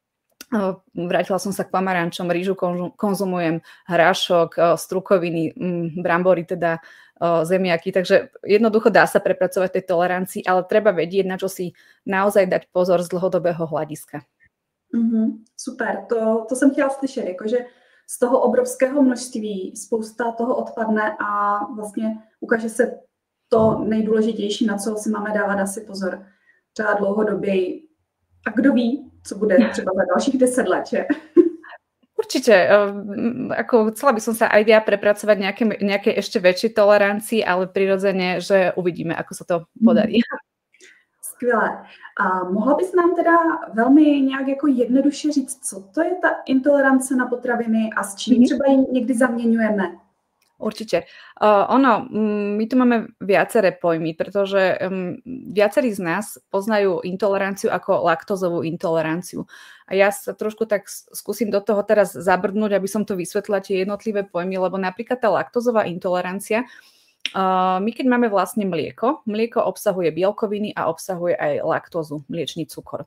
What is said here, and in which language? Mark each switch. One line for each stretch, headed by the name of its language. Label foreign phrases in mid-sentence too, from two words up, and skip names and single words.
Slovak: Vrátila som sa k pomarančom, rýžu konzumujem, hrášok, strukoviny, brambory, teda zemiaky. Takže jednoducho dá sa prepracovať tej tolerancii, ale treba vedieť, na čo si naozaj dať pozor z dlhodobého hľadiska.
Czech: Super, to jsem chtěla slyšet, jakože z toho obrovského množství spousta toho odpadne a vlastně ukáže se to nejdůležitější, na co si máme dávat asi pozor třeba dlouhodoběji. A kdo ví, co bude třeba za dalších 10 let, že?
Slovak: Určite, ako chcela by som sa aj ja prepracovať nejakej ešte väčšej tolerancii, ale prirodzene, že uvidíme, ako sa to podarí.
Czech: Skvělé. A mohla bys nám teda velmi nějak jako jednoduše říct, co to je ta intolerance na potraviny a s čím třeba ji někdy zaměňujeme?
Slovak: Určite. My tu máme viaceré pojmy, pretože viacerí z nás poznajú intoleranciu ako laktózovú intoleranciu. A ja sa trošku tak skúsim do toho teraz zabrdnúť, aby som to vysvetlila tie jednotlivé pojmy, lebo napríklad tá laktózová intolerancia, my keď máme vlastne mlieko obsahuje bielkoviny a obsahuje aj laktózu, mliečný cukor.